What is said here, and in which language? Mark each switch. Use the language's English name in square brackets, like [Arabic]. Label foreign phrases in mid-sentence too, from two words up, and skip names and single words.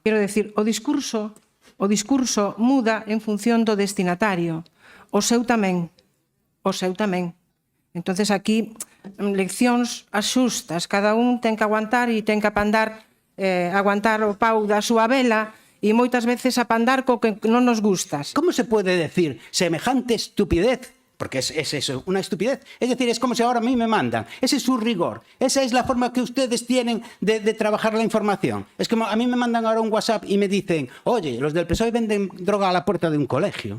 [Galician] Quero decir, o discurso muda en función do destinatario. O seu tamén. Entonces aquí, leccións axustas, cada un ten que aguantar e ten que aguantar o pau da súa vela e moitas veces apandar co que non nos gustas. [Spanish] ¿Cómo se puede decir semejante estupidez? Porque es eso, una estupidez. Es decir, es como si ahora a mí me mandan. Ese es su rigor. Esa es la forma que ustedes tienen de trabajar la información. Es como a mí me mandan ahora un WhatsApp y me dicen, oye, los del PSOE venden droga a la puerta de un colegio.